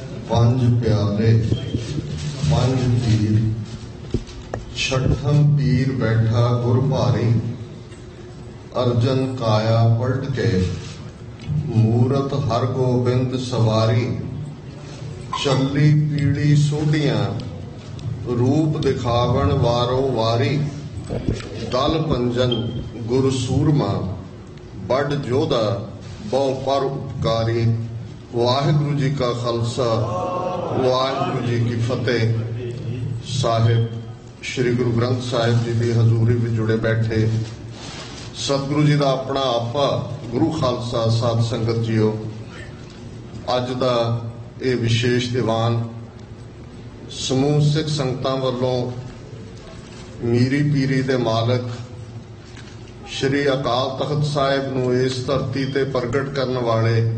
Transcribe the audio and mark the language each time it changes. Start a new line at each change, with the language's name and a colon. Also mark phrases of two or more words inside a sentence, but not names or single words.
Punjabi: ਪੰਜ ਪਿਆਲੇ ਪੰਜ ਪੀਰ ਛਠਮ ਪੀਰ ਬੈਠਾ ਗੁਰ ਭਾਰੀ ਅਰਜਨ ਕਾਇਆ ਪਲਟ ਕੇ ਮੂਰਤ ਹਰ ਗੋਬਿੰਦ ਸਵਾਰੀ ਚਲੀ ਪੀੜ੍ਹੀ ਸੋਢੀਆਂ ਰੂਪ ਦਿਖਾਵਨ ਵਾਰੋ ਵਾਰੀ ਦਲ ਪੰਜਨ ਗੁਰ ਸੂਰਮਾ ਬੜ ਜੋਧਾ ਬਹੁ ਪਰ ਉਪਕਾਰੀ। ਵਾਹਿਗੁਰੂ ਜੀ ਕਾ ਖ਼ਾਲਸਾ ਵਾਹਿਗੁਰੂ ਜੀ ਕੀ ਫ਼ਤਿਹ। ਸਾਹਿਬ ਸ੍ਰੀ ਗੁਰੂ ਗ੍ਰੰਥ ਸਾਹਿਬ ਜੀ ਕੀ ਹਜ਼ੂਰੀ ਮੇਂ ਜੁੜੇ ਬੈਠੇ ਸਤਿਗੁਰੂ ਜੀ ਕਾ ਅਪਨਾ ਆਪਾ ਗੁਰੂ ਖ਼ਾਲਸਾ ਸਾਧ ਸੰਗਤ ਜੀਓ, ਅੱਜ ਕਾ ਯੇ ਵਿਸ਼ੇਸ਼ ਦੀਵਾਨ ਸਮੂਹ ਸਿੱਖ ਸੰਗਤਾਂ ਵਾਲੋਂ ਮੀਰੀ ਪੀਰੀ ਦੇ ਮਾਲਕ ਸ੍ਰੀ ਅਕਾਲ ਤਖ਼ਤ ਸਾਹਿਬ ਨੂੰ ਇਸ ਧਰਤੀ ਤੇ ਪ੍ਰਗਟ ਕਰਨੇ ਵਾਲੇ